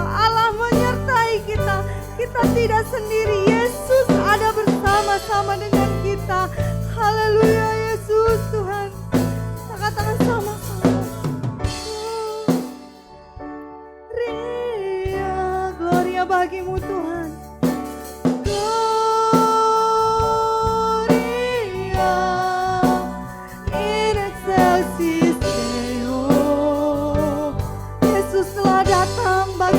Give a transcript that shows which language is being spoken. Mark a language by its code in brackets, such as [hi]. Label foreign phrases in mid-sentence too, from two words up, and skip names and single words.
[id] Allah menyertai kita. Kita tidak sendiri. Yesus ada bersama-sama dengan kita. Haleluya Yesus Tuhan. Angkat tangan sama-sama. Ria, gloria bagimu Tuhan. [la] Gloria in excelsis Deo. [id] Yesus telah datang